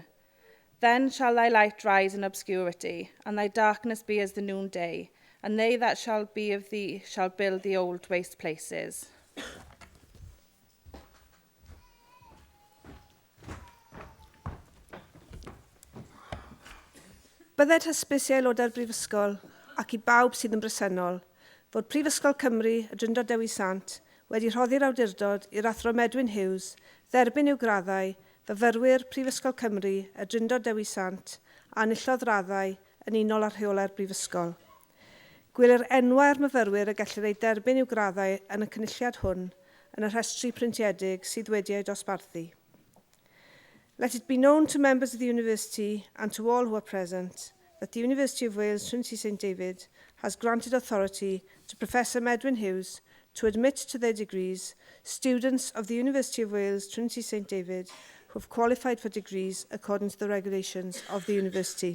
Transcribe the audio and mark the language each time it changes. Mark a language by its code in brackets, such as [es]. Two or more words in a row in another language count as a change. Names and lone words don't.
[en] Then shall thy light rise in obscurity, and thy darkness be as the noonday, and they that shall be of thee shall build the old waste places. [cy] Bydded hysbys i aelodau'r Brifysgol ac i bawb sydd yn bresennol fod Prifysgol Cymru a Drindod Dewi Sant wedi rhoddi'r awdurdod i'r athro Medwyn Hughes dderbyn i'w graddau fyfyrwyr Prifysgol Cymru a Drindod Dewi Sant a enillodd raddau yn unol ar rheolau'r Brifysgol. Gwylir enwau'r myfyrwyr y gellir ei derbyn i'w graddau yn y cynulliad hwn yn y rhestri printiedig sydd wedi ei dosbarthu. [en] Let it be known to members of the University and to all who are present that the University of Wales Trinity St David has granted authority to Professor Medwyn Hughes to admit to their degrees students of the University of Wales Trinity St David who have qualified for degrees according to the regulations of the university.